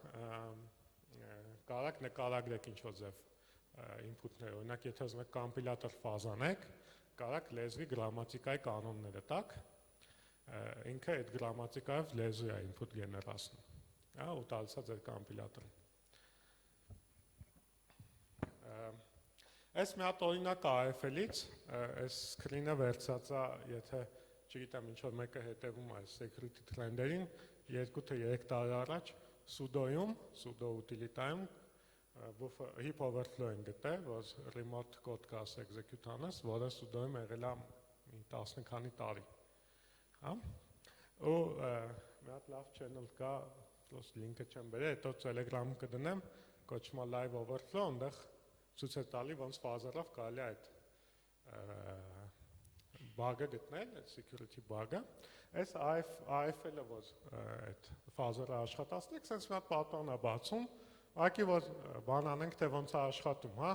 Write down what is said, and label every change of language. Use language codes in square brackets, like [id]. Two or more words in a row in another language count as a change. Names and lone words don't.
[hy] կարաք նկարագրեք ինչ-որ ձև input-ները, օրինակ եթե ուզենաք կամպիլատոր ֆազանեք, կարաք լեզվի գրամատիկայի կանոնները տաք, ինքը այդ գրամատիկայով լեզու է input գեներացնում, ու տալիս է ձեր կամպիլատորին։ Այս մի հատ օրինակ AFL-ից, այս screen-ը վերցած է, եթե չգիտեմ ինչ-որ մեկը հետևում է [en] security trend- [hy] երին, 2 թե 3 տարի առաջ sudo-ում, sudo utility-ում [en] heap overflow [hy] են գտել, որ [en] remote code [hy] կաս execute անես, որը sudo-ում եղել է 10 քանի տարի։ Ու մի հատ լավ channel կա, լինքը չեմ բերել, հետո Telegram-ում կդնեմ, կոչվում է live overflow, այնտեղ ցույց է տալի ոնց ֆազերով կարելի է այդ bug-ը գտնել, այդ [en] security bug- [hy] ը։ Այս AFL-ը որ այդ ֆազերը աշխատացնեք, sense մի հատ պատրոն է բացում, ուղղակի որ բան անենք, թե ոնց է աշխատում,